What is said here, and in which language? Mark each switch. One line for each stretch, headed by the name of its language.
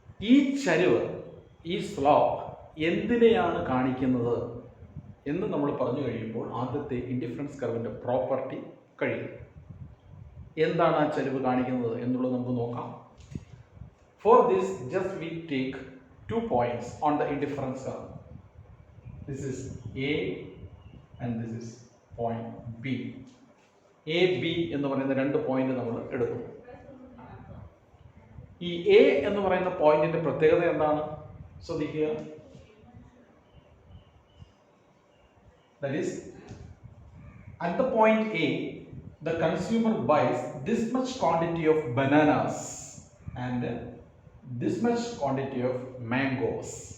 Malayalam: ഈ ചരിവ്, ഈ സ്ലോപ്പ് എന്തിനെയാണ് കാണിക്കുന്നത് എന്ന് നമ്മൾ പറഞ്ഞു കഴിയുമ്പോൾ ആദ്യത്തെ ഇൻഡിഫറൻസ് കർവിൻ്റെ പ്രോപ്പർട്ടി കഴിയും. എന്താണ് ആ ചരിവ് കാണിക്കുന്നത് എന്നുള്ളത് നമുക്ക് നോക്കാം.
English: For this just we take 2 points on the indifference curve. This is A and this is point B.
Malayalam: A, B എന്ന് പറയുന്ന 2 പോയിന്റ് നമ്മൾ എടുക്കുന്നു. ഈ A എന്ന് പറയുന്ന പോയിന്റിന്റെ പ്രത്യേകത എന്താണ്? ശ്രദ്ധിക്കുക.
English: That is, at the point A, the consumer buys this much quantity of bananas and this much quantity of mangoes.